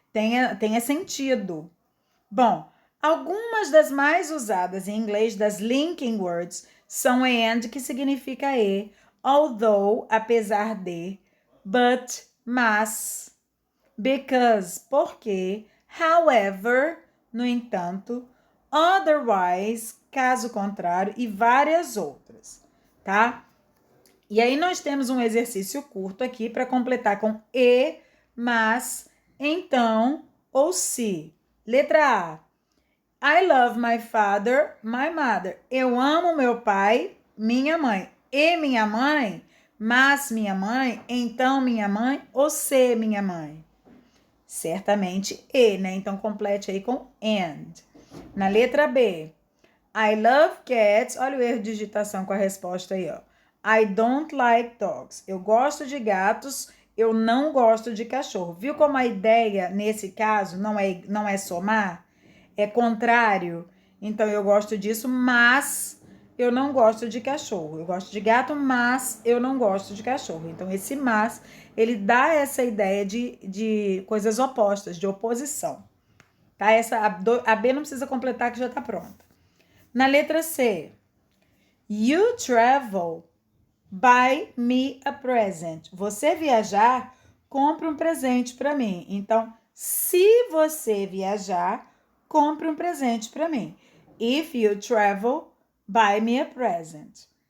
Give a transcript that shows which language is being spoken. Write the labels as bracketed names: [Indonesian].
[Portuguese] Tenha sentido. Bom, algumas das mais usadas em inglês das linking words são and, que significa e, although, apesar de, but, mas, because, porque, however, no entanto, otherwise, caso contrário, e várias outras, tá? E aí nós temos um exercício curto aqui para completar com e, mas, então ou se. Letra A. [English] I love my father, my mother. [Portuguese] Eu amo meu pai, minha mãe. E minha mãe, mas minha mãe, então minha mãe, ou se minha mãe. Certamente e, né? Então complete aí com and. Na letra B. [English] I love cats. [Portuguese] Olha o erro de digitação com a resposta aí, ó. [English] I don't like dogs. [Portuguese] Eu gosto de gatos, eu não gosto de cachorro. Viu como a ideia, nesse caso, não é somar? É contrário. Então, eu gosto disso, mas eu não gosto de cachorro. Eu gosto de gato, mas eu não gosto de cachorro. Então, esse mas, ele dá essa ideia de coisas opostas, de oposição. Tá? A B não precisa completar, que já tá pronta. Na letra C. [English] You travel, buy me a present. [Portuguese] Você viajar, compre um presente para mim. Então, se você viajar, compre um presente para mim. [English] If you travel, buy me a present.